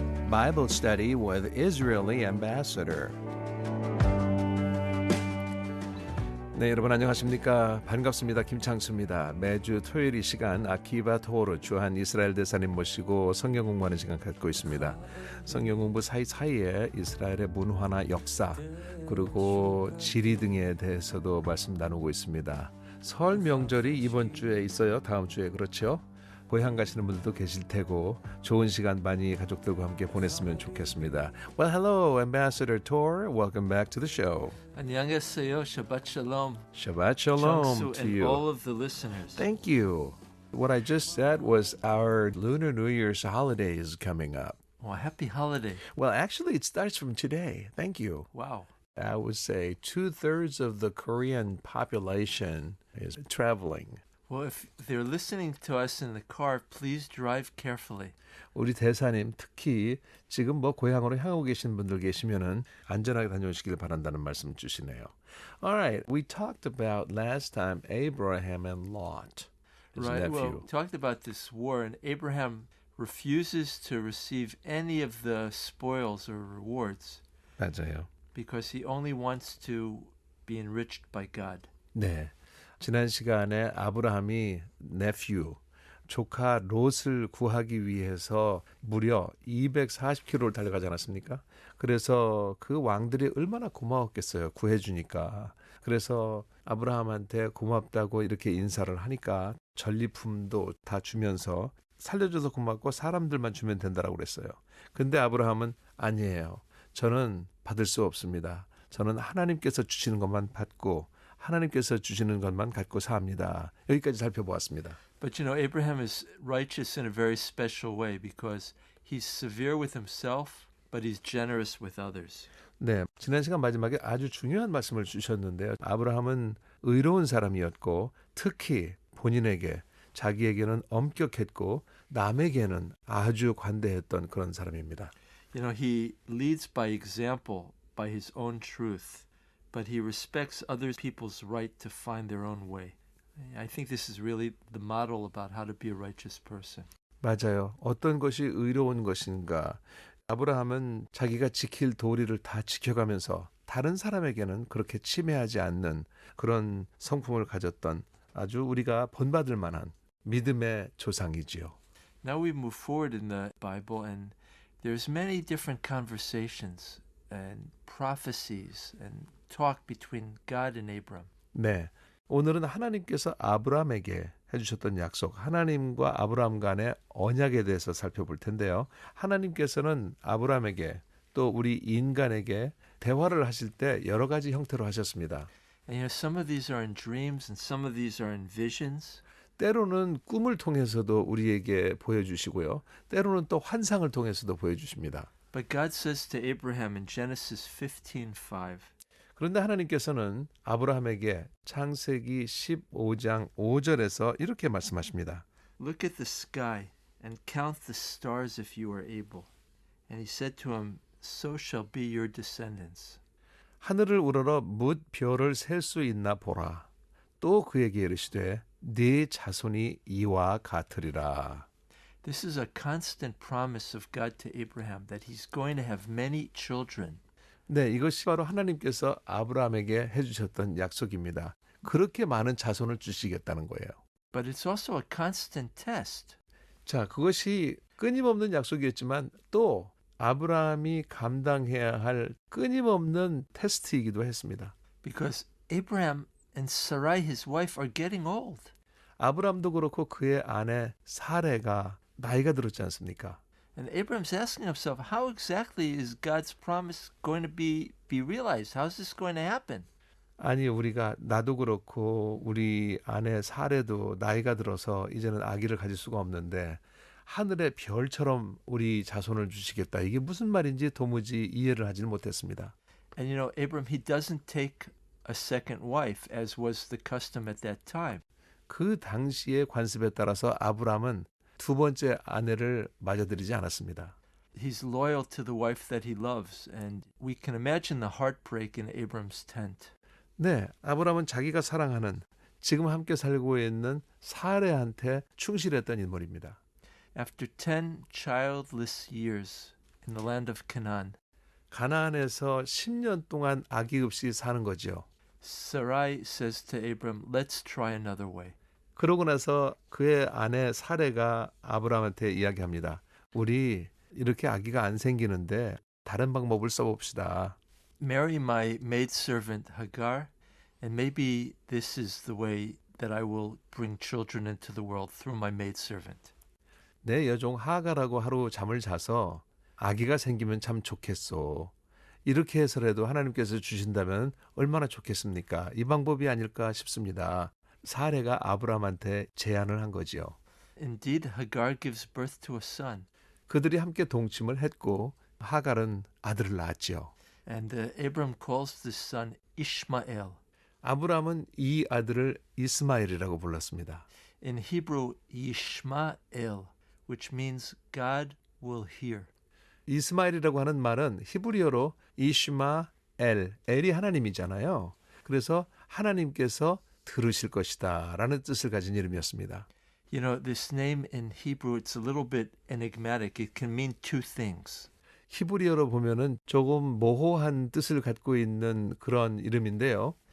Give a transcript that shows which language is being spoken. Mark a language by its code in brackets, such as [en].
[en] Bible study with Israeli ambassador. [ko] 네, 여러분 안녕하십니까? 반갑습니다. 김창수입니다. 매주 토요일 이 시간 아키바 토오르 주한 이스라엘 대사님 모시고 성경 공부하는 시간 갖고 있습니다. 성경 공부 사이사이에 이스라엘의 문화나 역사 그리고 지리 등에 대해서도 말씀 나누고 있습니다. 설 명절이 이번 주에 있어요. 다음 주에 그렇죠? 고향 가시는 분들도 계실 테고 좋은 시간 많이 가족들과 함께 보냈으면 좋겠습니다. [en] Well, hello, Ambassador Tor. Welcome back to the show. [ko] 안녕하세요. [he] Shabbat Shalom. Shabbat Shalom [en] Changsu to and you. all of the listeners. Thank you. What I just said was our Lunar New Year's holiday is coming up. Oh, happy holiday. Well, actually, it starts from today. Thank you. Wow. I would say 2/3 of the Korean population is traveling. Well, if they're listening to us in the car, please drive carefully. [ko] 우리 대사님 특히 지금 뭐 고향으로 향하고 계신 분들 계시면은 안전하게 다녀오시길 바란다는 말씀 주시네요. [en] All right, we talked about last time Abraham and Lot, his Right. Well, nephew. we talked about this war, and Abraham refuses to receive any of the spoils or rewards [ko] 맞아요. [en] because he only wants to be enriched by God. [ko] 네. 지난 시간에 아브라함이 nephew, 조카 롯을 구하기 위해서 무려 240km를 달려가지 않았습니까? 그래서 그 왕들이 얼마나 고마웠겠어요. 구해주니까. 그래서 아브라함한테 고맙다고 이렇게 인사를 하니까 전리품도 다 주면서 살려줘서 고맙고 사람들만 주면 된다라고 그랬어요. 근데 아브라함은 아니에요. 저는 받을 수 없습니다. 저는 하나님께서 주시는 것만 받고 하나님께서 주시는 것만 갖고 삽니다. 여기까지 살펴보았습니다. [en] But you know, Abraham is righteous in a very special way because he's severe with himself, but he's generous with others. [ko] 네, 지난 시간 마지막에 아주 중요한 말씀을 주셨는데요. 아브라함은 의로운 사람이었고 특히 본인에게 자기에게는 엄격했고 남에게는 아주 관대했던 그런 사람입니다. [en] You know, he leads by example, by his own truth, but he respects other people's right to find their own way. I think this is really the model about how to be a righteous person. [ko] 맞아요. 어떤 것이 의로운 것인가. 아브라함은 자기가 지킬 도리를 다 지켜가면서 다른 사람에게는 그렇게 침해하지 않는 그런 성품을 가졌던 아주 우리가 본받을 만한 믿음의 조상이지요. [en] Now we move forward in the Bible, and there's many different conversations and prophecies and talk between God and Abram. [ko] 네, 오늘은 하나님께서 아브라함에게 해주셨던 약속, 하나님과 아브라함 간의 언약에 대해서 살펴볼 텐데요. 하나님께서는 아브라함에게 또 우리 인간에게 대화를 하실 때 여러 가지 형태로 하셨습니다. [en] And you know, some of these are in dreams and some of these are in visions. [ko] 때로는 꿈을 통해서도 우리에게 보여주시고요. 때로는 또 환상을 통해서도 보여주십니다. [en] But God says to Abraham in Genesis 15:5, [ko] 그런데 하나님께서는 아브라함에게 창세기 15장 5절에서 이렇게 말씀하십니다. [en] Look at the sky and count the stars if you are able. And he said to him, So shall be your descendants. [ko] 하늘을 우러러 뭇 별을 셀 수 있나 보라. 또 그에게 이르시되 네 자손이 이와 같으리라. [en] This is a constant promise of God to Abraham that he's going to have many children. [ko] 네, 이것이 바로 하나님께서 아브라함에게 해주셨던 약속입니다. 그렇게 많은 자손을 주시겠다는 거예요. [en] But it's also a constant test. [ko] 자, 그것이 끊임없는 약속이었지만 또 아브라함이 감당해야 할 끊임없는 테스트이기도 했습니다. [en] Because Abraham and Sarai, his wife, are getting old. [ko] 아브라함도 그렇고 그의 아내 사레가 나이가 들었지 않습니까? [en] And Abraham's asking himself, how exactly is God's promise going to be realized? How's this going to happen? [ko] 아니 우리가 나도 그렇고 우리 아내 사레도 나이가 들어서 이제는 아기를 가질 수가 없는데 하늘의 별처럼 우리 자손을 주시겠다. 이게 무슨 말인지 도무지 이해를 하지는 못했습니다. [en] And you know, Abram, he doesn't take a second wife as was the custom at that time. [ko] 그 당시의 관습에 따라서 아브람은 두 번째 아내를 맞아들이지 않았습니다. [en] He's loyal to the wife that he loves, and we can imagine the heartbreak in Abram's tent. [ko] 네, 아브람은 자기가 사랑하는 지금 함께 살고 있는 사레한테 충실했던 인물입니다. [en] After 10 childless years in the land of Canaan. [ko] 가나안에서 10년 동안 아기 없이 사는 거죠. [en] Sarai says to Abram, let's try another way. [ko] 그러고 나서 그의 아내 사레가 아브라함한테 이야기합니다. 우리 이렇게 아기가 안 생기는데 다른 방법을 써봅시다. [en] Marry my maidservant Hagar, and maybe this is the way that I will bring children into the world through my maidservant. [ko] 내 여종 하가라고 하루 잠을 자서 아기가 생기면 참 좋겠소. 이렇게 해서라도 하나님께서 주신다면 얼마나 좋겠습니까? 이 방법이 아닐까 싶습니다. 사레가 아브라함한테 제안을 한 거지요. [en] Indeed, Hagar gives birth to a son, [ko] 그들이 함께 동침을 했고 하갈은 아들을 낳았지요. [en] and Abram calls this son Ishmael. [ko] 아브라함은 이 아들을 이스마엘이라고 불렀습니다. [en] In Hebrew, Yishmael, which means God will hear. [ko] 이스마엘이라고 하는 말은 히브리어로 이슈마엘, 엘이 하나님이잖아요. 그래서 하나님께서 들으실 것이다 라는 뜻을 가진 이름이었습니다. [en] You know, this name in Hebrew, it's a little bit enigmatic. It can mean two things. [ko] 히브리어로 보면은 조금 모호한 뜻을 갖고 있는 그런 이름인데요.